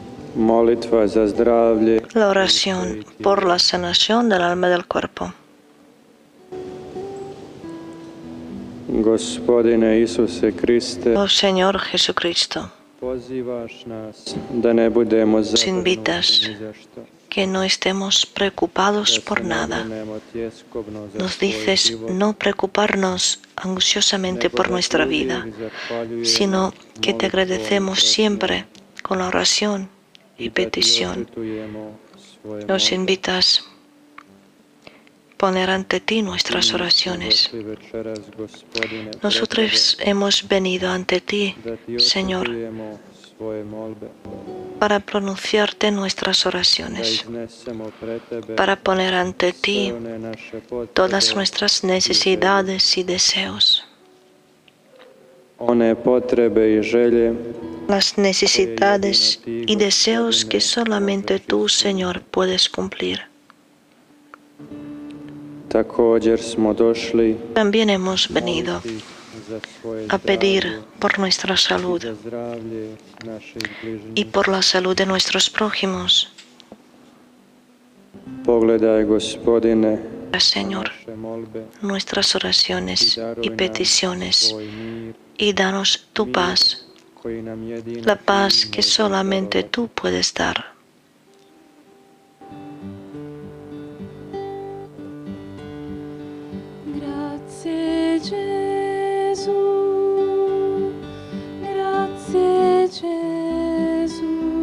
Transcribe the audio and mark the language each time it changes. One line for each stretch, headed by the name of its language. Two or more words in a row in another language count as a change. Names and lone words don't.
Croatian: Molitva za zdravlje.
Spanish: La oración por la sanación del alma y del cuerpo.
Croatian: Gospodine Isuse Kriste,
Spanish: Oh Señor Jesucristo,
Croatian: pozivaš nas da ne budemo
Spanish: nos invitas
Croatian: zabrinuti ni za što.
Spanish: que no estemos preocupados
Croatian: Da
Spanish: por
Croatian: se ne
Spanish: nada.
Croatian: brinemo tjeskobno za
Spanish: Nos
Croatian: svoj
Spanish: dices
Croatian: život,
Spanish: no preocuparnos ansiosamente
Croatian: nego
Spanish: por
Croatian: da
Spanish: nuestra
Croatian: ti
Spanish: vida,
Croatian: uvijek zahvaljujemo
Spanish: sino que te
Croatian: molitvom
Spanish: agradecemos
Croatian: i
Spanish: siempre con la oración
Croatian: i
Spanish: y
Croatian: da ti
Spanish: petición.
Croatian: očitujemo svoje
Spanish: Nos
Croatian: molbe.
Spanish: invitas poner ante ti nuestras
Croatian: Mi smo
Spanish: oraciones.
Croatian: došli večeras, Gospodine, pred
Spanish: Nosotros
Croatian: tebe,
Spanish: hemos venido ante ti,
Croatian: da ti
Spanish: Señor,
Croatian: očitujemo svoje molbe,
Spanish: para pronunciarte nuestras
Croatian: da
Spanish: oraciones,
Croatian: iznesemo pred tebe
Spanish: para poner ante
Croatian: sve
Spanish: ti
Croatian: one naše
Spanish: todas
Croatian: potrebe
Spanish: nuestras
Croatian: i želje.
Spanish: necesidades y deseos,
Croatian: One potrebe i želje
Spanish: las necesidades
Croatian: koje jedino ti,
Spanish: y deseos
Croatian: Gospodine,
Spanish: que solamente
Croatian: možeš
Spanish: tú,
Croatian: ispuniti.
Spanish: Señor, puedes cumplir.
Croatian: Također smo došli
Spanish: También hemos venido
Croatian: moliti za svoje
Spanish: a pedir
Croatian: zdravlje
Spanish: por nuestra
Croatian: i
Spanish: salud
Croatian: za zdravlje naših
Spanish: y
Croatian: bližnjih.
Spanish: por la salud de nuestros prójimos.
Croatian: Pogledaj, Gospodine,
Spanish: Señor,
Croatian: naše molbe
Spanish: nuestras
Croatian: i
Spanish: oraciones
Croatian: daruj
Spanish: y
Croatian: nam
Spanish: peticiones
Croatian: svoj mir,
Spanish: y danos tu
Croatian: mir
Spanish: paz,
Croatian: koji nam jedino
Spanish: la
Croatian: ti
Spanish: paz que
Croatian: možeš
Spanish: solamente
Croatian: darovati.
Spanish: tú puedes dar.
Italian: Grazie Gesù, grazie Gesù,